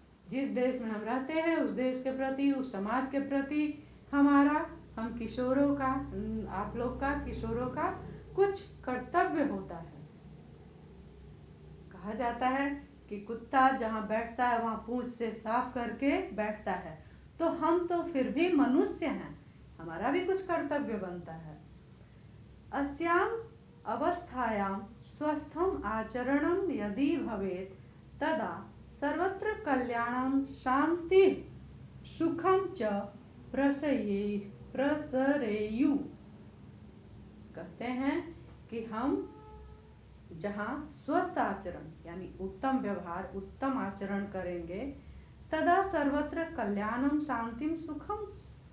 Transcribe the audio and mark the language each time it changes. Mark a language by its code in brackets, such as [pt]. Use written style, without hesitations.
[hi] जिस देश में हम रहते हैं उस देश के प्रति, उस समाज के प्रति हमारा, हम किशोरों का, आप लोग का, किशोरों का कुछ कर्तव्य होता है। कहा जाता है कि कुत्ता जहाँ बैठता है वहाँ पूंछ से साफ करके बैठता है, तो हम तो फिर भी मनुष्य हैं, हमारा भी कुछ कर्तव्य बनता है। [sa] अस्याम् अवस्थायां स्वस्थम् आचरणं यदि भवेत् तदा सर्वत्र कल्याणं शान्तिः सुखं च प्रसरेयु। [hi] कहते हैं कि हम जहाँ स्वस्थ आचरण यानी उत्तम व्यवहार उत्तम आचरण करेंगे [sa] तदा सर्वत्र कल्याणम शांतिम सुखम